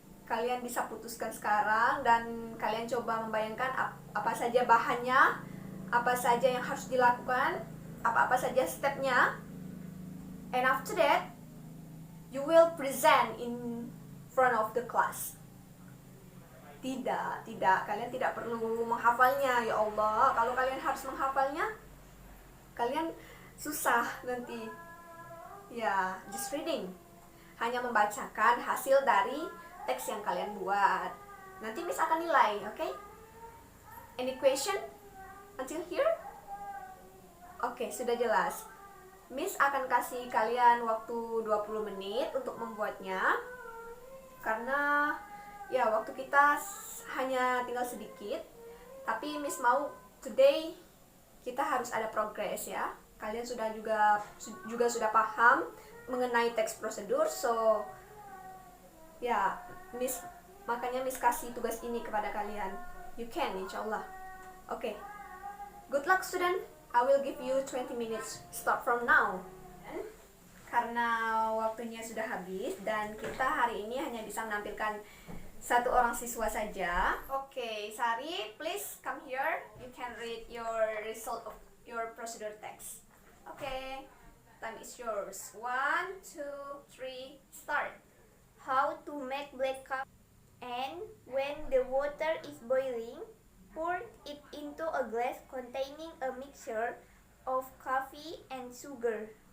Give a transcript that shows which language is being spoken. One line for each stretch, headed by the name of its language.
Indonesian: Kalian bisa putuskan sekarang dan kalian coba membayangkan apa saja bahannya, apa saja yang harus dilakukan, apa saja stepnya.
English: And after that, you will present in front of the class.
Indonesian: Tidak, kalian tidak perlu menghafalnya. Ya Allah, kalau kalian harus menghafalnya, kalian susah nanti. Ya,
English: just reading.
Indonesian: Hanya membacakan hasil dari teks yang kalian buat. Nanti Miss akan nilai, oke?
English: Any question until here?
Indonesian: Oke, sudah jelas. Miss akan kasih kalian waktu 20 menit untuk membuatnya. Karena ya waktu kita hanya tinggal sedikit. Tapi Miss mau today kita harus ada progress ya. Kalian juga sudah paham mengenai teks prosedur, so ya makanya Miss kasih tugas ini kepada kalian.
English: You can,
Indonesian: insyaallah. Oke.
English: Good luck student. I will give you 20 minutes start from now.
Indonesian: Karena waktunya sudah habis dan kita hari ini hanya bisa menampilkan satu orang siswa saja.
English: Oke, Sari, please come here. You can read your result of your procedure text. Okay, time is yours. 1, 2, 3, start. How to make black coffee. And when the water is boiling, pour it into a glass containing a mixture of coffee and sugar.